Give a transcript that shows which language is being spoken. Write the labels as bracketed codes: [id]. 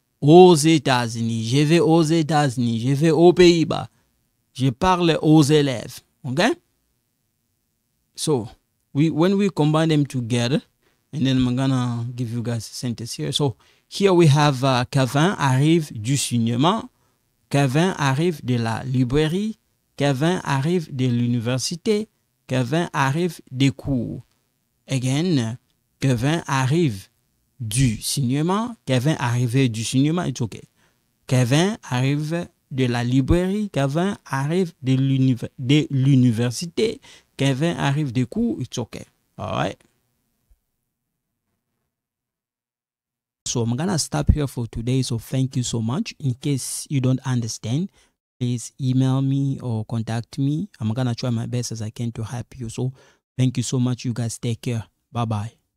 [fr] Aux États-Unis, je vais aux États-Unis, je vais aux Pays-Bas, je parle aux élèves. [en] Okay? So, when we combine them together, and then I'm gonna give you guys a sentence here. So, here we have [fr] Kevin arrive du cinéma, Kevin arrive de la librairie, Kevin arrive de l'université, Kevin arrive des cours. [en] Again, [fr] Kevin arrive du cinéma. Kevin arrivait du cinéma, [en] it's okay. [fr] Kevin arrive de la librairie. Kevin arrive de l'université. Kevin arrive des cours, [en] it's okay. All right. So I'm gonna stop here for today. So thank you so much. In case you don't understand, please email me or contact me. I'm gonna try my best as I can to help you. So thank you so much. You guys take care. Bye bye.